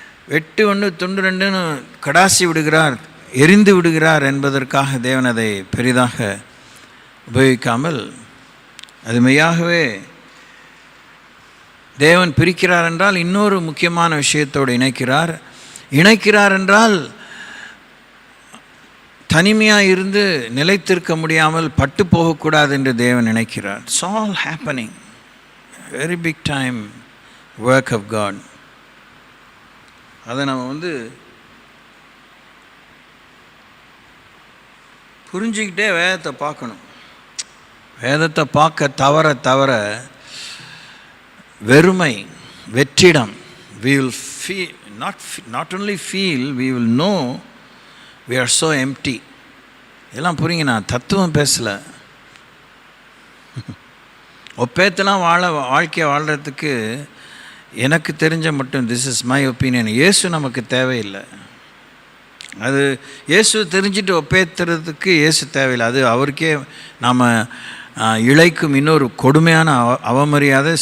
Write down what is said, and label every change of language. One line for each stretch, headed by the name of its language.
Tamil: வெட்டு ஒன்று துண்டு ரெண்டுன்னு கடாசி விடுகிறார், எரிந்து விடுகிறார் என்பதற்காக தேவன் அதை பெரிதாக உபயோகிக்காமல், அது மெய்யாகவே தேவன் பிரிக்கிறார் என்றால் இன்னொரு முக்கியமான விஷயத்தோடு இணைக்கிறார் என்றால் தனிமையாக இருந்து நிலைத்திருக்க முடியாமல் பட்டு போகக்கூடாது என்று தேவன் நினைக்கிறார்.
English: It's all happening, very big time work of God.
Tamil: அதை நம்ம புரிஞ்சுக்கிட்டே வேதத்தை பார்க்கணும். வேதத்தை பார்க்க தவற வெறுமை, வெற்றிடம்,
English: we will feel, not only feel, we will know we are so empty.
Tamil: இதெல்லாம் புரியுங்க. நான் தத்துவம் பேசலை. ஒப்பேத்தெல்லாம் வாழ்க்கையை வாழ்கிறதுக்கு எனக்கு தெரிஞ்ச மட்டும்,
English: this is my opinion,
Tamil: இயேசு நமக்கு தேவையில்லை. அது இயேசு தெரிஞ்சுட்டு ஒப்பேத்துறதுக்கு இயேசு தேவையில்லை. அது அவருக்கே நாம் இழைக்கும் இன்னொரு கொடுமையான அவமரியாதை.